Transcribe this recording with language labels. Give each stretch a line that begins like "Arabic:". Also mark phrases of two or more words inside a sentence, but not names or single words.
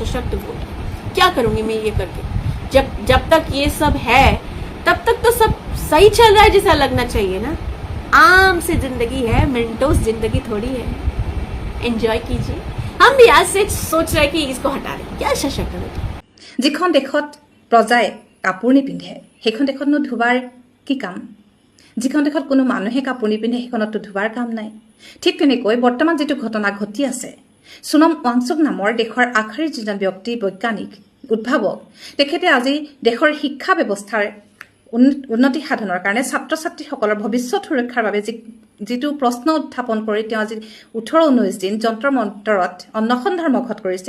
Hindi: सशक्त वोटर क्या करूंगी मैं ये करके? जब तक ये सब है तब तक तो सब सही चल रहा है जैसा लगना चाहिए ना। आम से जिंदगी है, मिनटों जिंदगी थोड़ी है, एंजॉय कीजिए। हम भी आज से सोच रहे कि इसको हटा दें, क्या सशक्त वोटर।
Assamese: যিখন দেশত প্ৰজাই কাপোৰ নিপিন্ধে সেইখন দেশতনো ধুবাৰ কি কাম? যিখন দেশত কোনো মানুহে কাপোৰ নিপিন্ধে সেইখনতো ধুবাৰ কাম নাই। ঠিক তেনেকৈ বৰ্তমান যিটো ঘটনা ঘটি আছে, সোনম ৱাংচুক নামৰ দেশৰ আগশাৰীৰ যিজন ব্যক্তি, বৈজ্ঞানিক, উদ্ভাৱক, তেখেতে আজি দেশৰ শিক্ষা ব্যৱস্থাৰ উন্নতি সাধনৰ কাৰণে ছাত্ৰ ছাত্ৰীসকলৰ ভৱিষ্যত সুৰক্ষাৰ বাবে যিটো প্ৰশ্ন উত্থাপন কৰি তেওঁ আজি 18-19 দিন যন্ত্ৰ মন্তৰত অন্নসন ধৰ্মঘট কৰিছে।